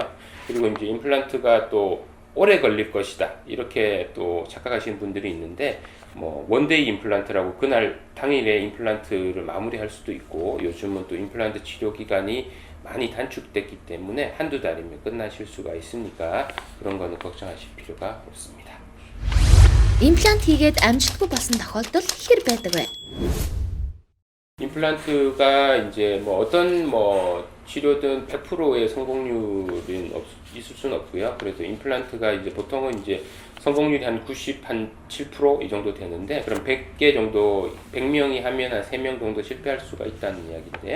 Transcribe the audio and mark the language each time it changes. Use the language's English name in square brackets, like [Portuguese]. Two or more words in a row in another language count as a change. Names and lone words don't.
[Korean] 그리고 이제 임플란트가 또 오래 걸릴 것이다 이렇게 또 착각하시는 분들이 있는데 뭐 원데이 임플란트라고 그날 당일에 임플란트를 마무리할 수도 있고 요즘은 또 임플란트 치료 기간이 많이 단축됐기 때문에 한두 달이면 끝나실 수가 있으니까 그런 거는 걱정하실 필요가 없습니다. [Mongolian] Имплант хийгээд амжилтгүй болсон тохиолдол хэр байдаг вэ? [Korean] 임플란트가 이제 뭐 어떤 뭐 치료든 100%의 성공률은 있을 수는 없고요. 그래서 임플란트가 이제 보통은 이제 성공률이 한 97% 이 정도 되는데, 그럼 100개 정도, 100명이 하면 한 3명 정도 실패할 수가 있다는 이야기인데요.